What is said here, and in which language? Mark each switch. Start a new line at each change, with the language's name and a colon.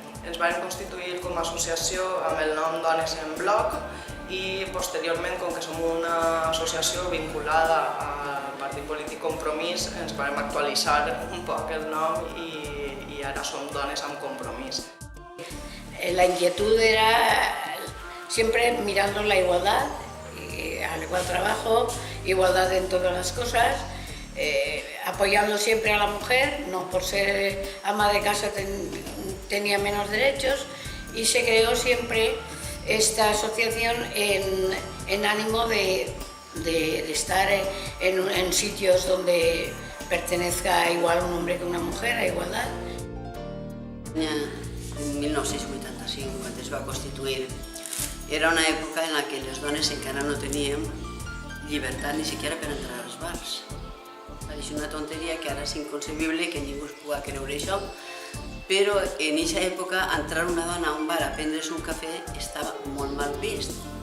Catalan: Ens vam constituir com a associació amb el nom Dones en Bloc i posteriorment, com que som una associació vinculada al Partit Polític Compromís, ens vam actualitzar un poc el nom i ara som Dones amb Compromís.
Spanish: La inquietud era siempre mirando la igualdad, al igual trabajo, igualdad en todas las cosas, apoyando siempre a la mujer, no por ser ama de casa tenía menos derechos, y se creó siempre esta asociación en ánimo de estar en sitios donde pertenezca igual un hombre que una mujer, a igualdad.
Catalan: En 1985, quan es va constituir, era una època en què les dones encara no teníem llibertat ni siquiera per entrar als bars. És una tonteria que ara és inconcebible que ningú es pugui creure això, però en aquesta època entrar una dona a un bar a prendre's un cafè estava molt mal vist.